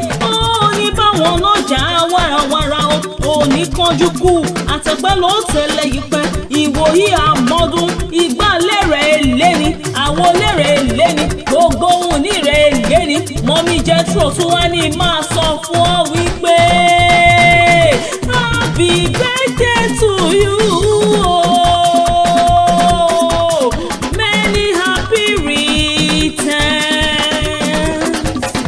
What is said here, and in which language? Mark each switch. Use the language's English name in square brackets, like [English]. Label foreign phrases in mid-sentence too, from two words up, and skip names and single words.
[Yoruba] ò ní báwọn náà jà wárawára o, ò ní kánjú kú, àtẹ̀pẹ́ ló tẹ̀lé yìí pẹ́, ìwòyí àmọ́dún, ìgbà lérè léni, àwo lérè léni, gbogbo ohun ní rè léni, Mọ́mí Jethro tún wá ní máa sọ fún ọ wípé, [English] "Happy birthday to you o." Many happy returns.